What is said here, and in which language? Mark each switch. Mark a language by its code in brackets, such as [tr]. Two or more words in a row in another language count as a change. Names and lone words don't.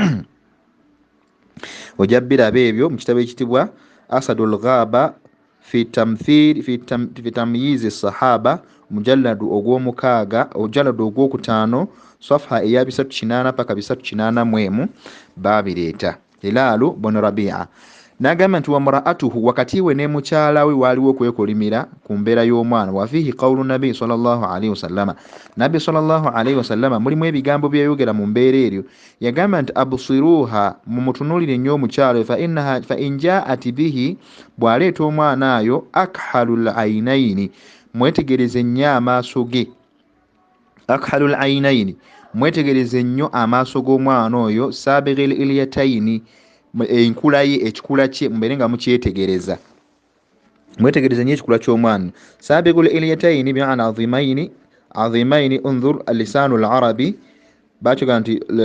[lg] Ojja biraba ebyo mu kitabo ekitibwa Asadul Ghaba fi tamyizi sahaba, mujalladu ogwokutaano safha eya 308 paka 381 babireeta. Hilalu bun Rabi'a n'agamba nti wamraatuhu, wakati we ne mukyala we waaliwo okwekolimira ku mbeera y'omwana. [ar] وفيه قول النبي صلى الله عليه وسلم, النبي صلى الله عليه وسلم [lg] mulimu ebigambo byayogera mu mbeera eryo. Yagamba nti absiruha, mumutunuulire nnyo omukyala we, [ar] فإن جاءت به, [lg] bw'aleeta omwana ayo, [ar] أكحل العينين, [lg] mwetegereze nnyo amaaso ge. [ar] أكحل العينين, [lg] mwetegereze nnyo amaaso g'omwana oyo [ar] سابغ الأليتين [lg] enkula ye ekikula kye mubere nga mukyetegereza mwetegereze nnyo ekikula ky'omwana [ar] سابغ الأليتين بعنا عظيمين انظر لسان العرب [lg] bachoga nti